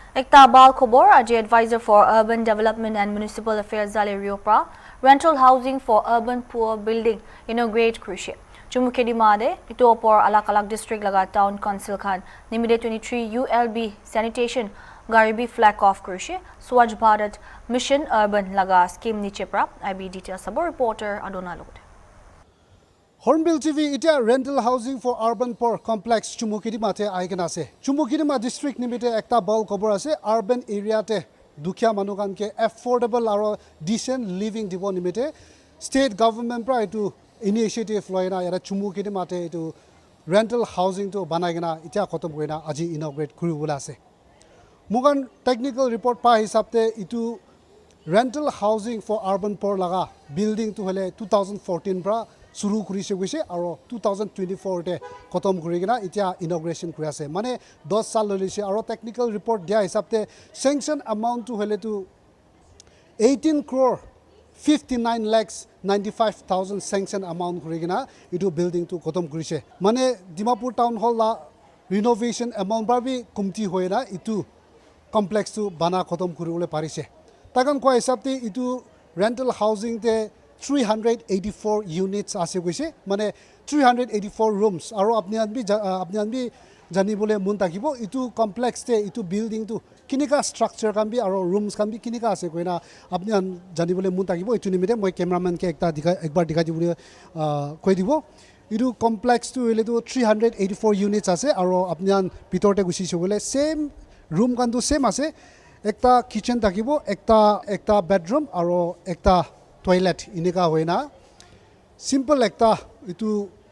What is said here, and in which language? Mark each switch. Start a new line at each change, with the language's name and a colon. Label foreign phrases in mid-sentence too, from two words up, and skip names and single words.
Naga Pidgin: Ekta bal khobor aji
English: advisor for urban development and municipal affairs
Naga Pidgin: Zhaleo Rio pra
English: rental housing for urban poor
Naga Pidgin: building inaugurate krushe. Chumukhedi made ito opor alak-alak district laga
English: town council
Naga Pidgin: khan nimide 23 ULB sanitation garibi
English: flag off
Naga Pidgin: krushe Swachh Bharat mission urban laga scheme niche pra IB details sabo reporter Adona Lode. HornbillTV itia
English: rental housing for urban poor
Naga Pidgin: complex Chumukhedi te aigena ase. Chumukhedi district nimite ekta ball kobor ase urban area te dukhia manu kan ke affordable aro
English: decent living
Naga Pidgin: dibo nimite
English: state government
Naga Pidgin: pra itu initiative loina era Chumukhedi te itu
English: rental housing
Naga Pidgin: to banaigena itia khotom koina aji inaugurate kuribula ase. Mugan
English: technical report
Naga Pidgin: pa hisabte itu
English: rental housing for urban poor
Naga Pidgin: laga building to hele 2014 pra suru kurise guise aro 2024 te khotom kurigena itia inauguration kuri ase mane 10 sal lolise aro
English: technical report
Naga Pidgin: dia hisabte
English: sanction amount
Naga Pidgin: to hele to 18 crore 59 lakhs 95,000
English: sanction amount
Naga Pidgin: kurigena itu building to khotom kurise mane Dimapur town hall la renovation amount bari kumti hoina itu complex to bana khotom kuribole parise takan ko hisabte itu
English: rental housing
Naga Pidgin: te 384 units ase goise mane 384 rooms aro apni anbi jani bole mun takibo itu complex te itu building tu kinika structure kan bi aro rooms kan bi kinika ase koina apni an jani bole mun takibo itu nimite moi cameraman ke ekbar dikhai dibole koi dibo itu complex tu ele tu 384 units ase aro apni an bitor te gusi bole
English: same room
Naga Pidgin: kan tu same ase ekta kitchen takibo ekta bedroom aro ekta toilet inika hoina simple ekta itu